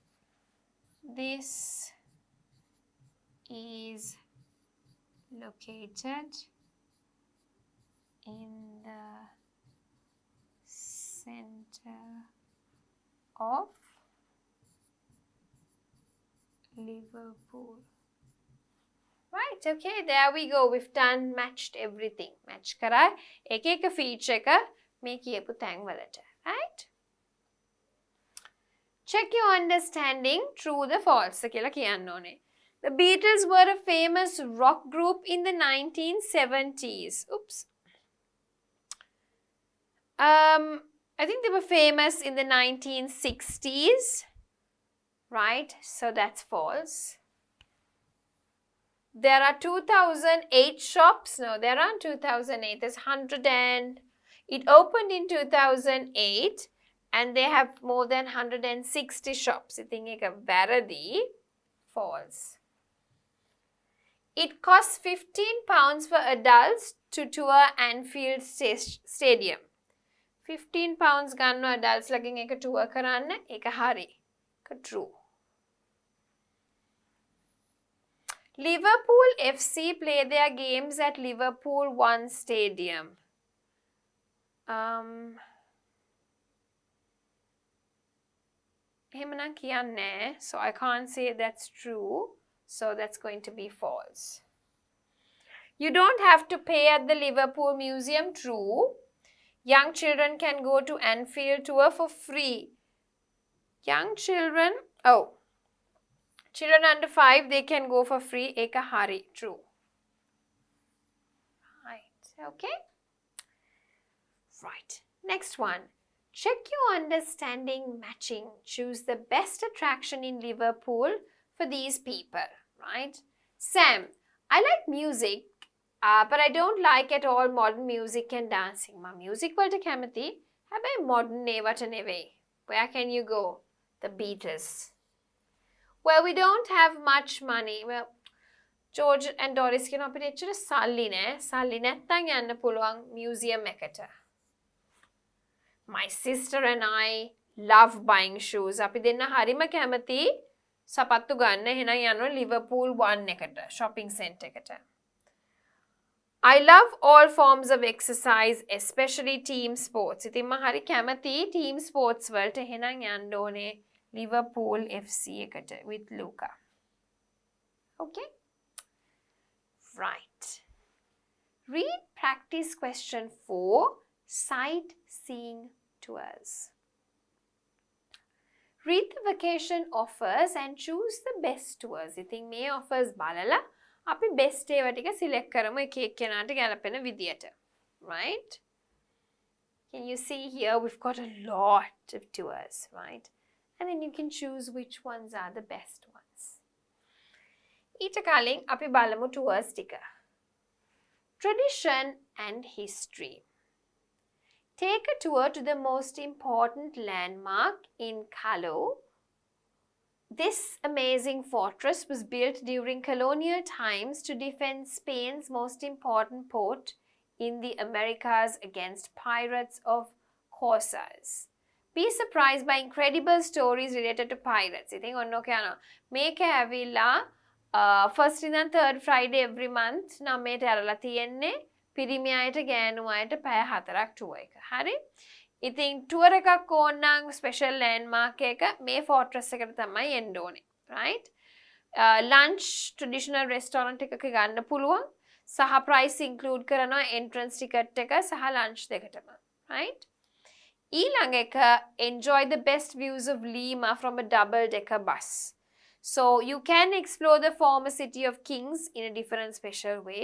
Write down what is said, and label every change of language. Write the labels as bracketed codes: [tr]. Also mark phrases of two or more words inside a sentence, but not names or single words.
[en] This is located in the center of Liverpool. Right, okay, there we go. We've done, matched everything. [si] Match කරා එක feature එක මේ කියපු තැන් වලට. [en] Right? Check your understanding, true the false [si] කියලා කියන්න ඕනේ. [en] The Beatles were a famous rock group in the 1970s. Oops. I think they were famous in the 1960s. Right, so that's false. There are 2008 shops. No, there aren't 2008. There's 100 and... It opened in 2008 and they have more than 160 shops. I think it's වැරදි. False. It costs £15 for adults to tour Anfield Stadium. [si] £15 ගන්න adults ලගින් එක tour කරන්න. ඒක හරි. ඒක true. [en] Liverpool FC play their games at Liverpool One Stadium. [si] එහෙමනම් කියන්නේ, [en] so I can't say that's true. So that's going to be false. You don't have to pay at the Liverpool Museum. True. Young children can go to Anfield tour for free. Young children, children under 5, they can go for free. [si] එක හරි. [en] True. Right. Okay. Right. Next one. Check your understanding matching. Choose the best attraction in Liverpool for these people. Right. Sam, I like music, but I don't like at all modern music and dancing. My music [si] වලට කැමති. හැබැයි modern ඒවට නෙවෙයි. [en] Where can you go? The Beatles. Well, we don't have much money. [si] Well, George and Doris කියන අපිට එච්චර සල්ලි නෑ. සල්ලි නැත්තම් යන්න පුළුවන් museum එකට. [en] My sister and I love buying shoes. [si] අපි දෙන්න හරිම කැමති සපත්තු ගන්න. එහෙනම් යනවා Liverpool One එකට, [en] shopping center [si] එකට. [en] I love all forms of exercise, especially team sports. [si] ඉතින් මම හරි කැමති [en] team sports [si] වලට. එහෙනම් යන්න ඕනේ Liverpool FC එකට with Luca. [en] Okay? Right. Read practice question 4, sightseeing tours. Read the vacation offers and choose the best tours. [si] ඉතින් මේ offers බලලා අපි best ඒවා ටික select කරමු එක එක්කෙනාට ගැලපෙන විදියට. [en] Right? Can you see here we've got a lot of tours, right? And then you can choose which ones are the best ones. [si] ඊට කලින් අපි බලමු tours ටික. [en] Tradition and history. Take a tour to the most important landmark in Callao. This amazing fortress was built during colonial times to defend Spain's most important port in the Americas against pirates of corsairs. Be surprised by incredible stories related to pirates. [si] ඉතින් ඔන්න ඔක යනවා. මේක ඇවිල්ලා [en] first and third Friday every month [si] නමේට ඇරලා තියෙන්නේ. පිරිමි අයට ගෑනු අයට පැය 4ක් tour එක. හරි? ඉතින් tour එකක් ඕන නම් [en] special landmark [si] එක මේ fortress එකට තමයි එන්න ඕනේ. [en] Right? Lunch traditional restaurant [si] එකක ගන්න පුළුවන්. සහ price include කරනවා [en] entrance ticket [si] එක සහ lunch දෙකටම. Right? ඊළඟ එක [en] enjoy the best views of Lima from a double decker bus. So you can explore the former city of Kings in a different special way.